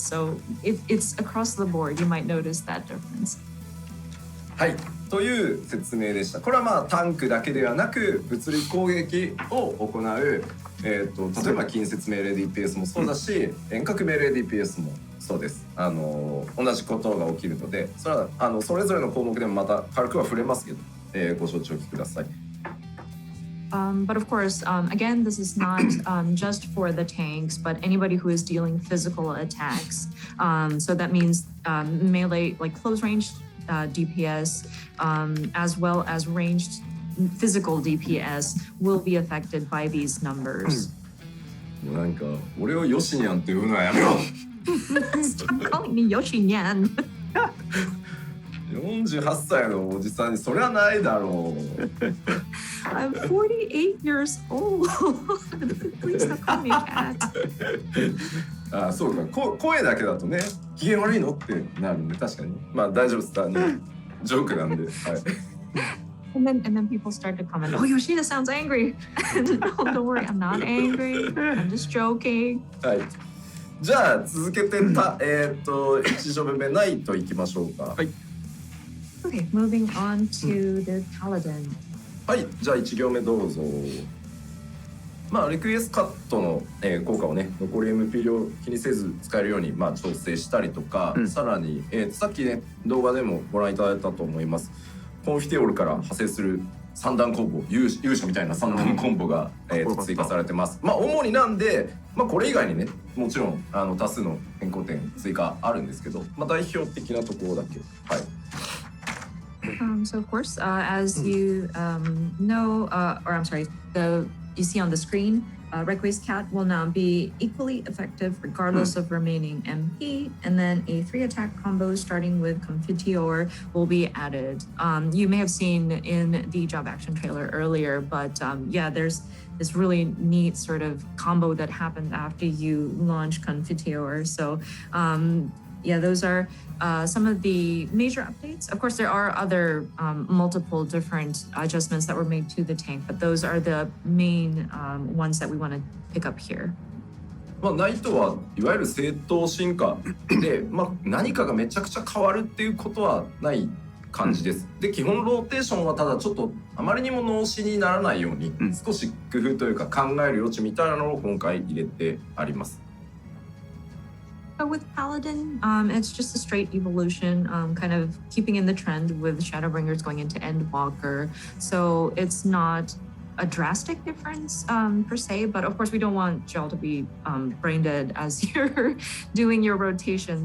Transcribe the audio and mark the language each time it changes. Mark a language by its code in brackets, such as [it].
[en] So it's across the board, you might notice that difference. [ja] はい、という説明でした。これはまあタンクだけではなく物理攻撃を行う、例えば近接命令 DPS もそうだし、遠隔命令 DPS もそうです。同じことが起きるので、それはそれぞれの項目でもまた軽くは触れますけど、ご承知おきください。 [en] But of course, again, this is not just for the tanks, but anybody who is dealing physical attacks. So that means melee, like close range DPS, as well as ranged physical DPS, will be affected by these numbers. [ja] なんか俺をヨシニャンって言うのはやめろ。 [en] Stop calling me Yoshinyan. [ja] 48歳のおじさんにそれはないだろう。 [en] I'm 48 years old. Please stop calling me a cat. [ja] あ、そうか。声だけだとね、機嫌悪いのってなるんで、確かに。まあ大丈夫です。ジョークなんで。はい。 [en] And then people start to comment, oh, Yoshida sounds angry. No, don't worry, I'm not angry. I'm just joking. [ja] はい。じゃあ続けて1序目ないといきましょうか。はい。 [en] Okay, moving on to the Paladin. [ja] はい、じゃあ1行目どうぞ。まあリクエストカットの、効果をね、残り MP 量気にせず使えるようにまあ調整したりとか、さらに、さっきね動画でもご覧いただいたと思います。コンフィテオールから派生する3段コンボ、勇者みたいな3段コンボが、追加されてます。まあ主になんで、まあこれ以外にね、もちろん多数の変更点追加あるんですけど、まあ代表的なところだけ、はい。 [en] So of course, as you know, or I'm sorry, you see on the screen, Requiescat Cat will now be equally effective regardless of remaining MP, and then a 3-attack combo starting with Confiteor will be added. You may have seen in the job action trailer earlier, but yeah, there's this really neat sort of combo that happened after you launch Confiteor. So yeah, those are some of the major updates. Of course, there are other multiple different adjustments that were made to the tank, but those are the main ones that we want to pick up here. [ja] まあナイトはいわゆる正当進化で、まあ何かがめちゃくちゃ変わるっていうことはない感じです。で、基本ローテーションはただちょっとあまりにも脳死にならないように、少し工夫というか考える余地みたいなのを今回入れてあります。 [en] So with Paladin, it's just a straight evolution, kind of keeping in the trend with Shadowbringers going into Endwalker. So it's not a drastic difference per se, but of course we don't want Gel to be brain dead as you're doing your rotation.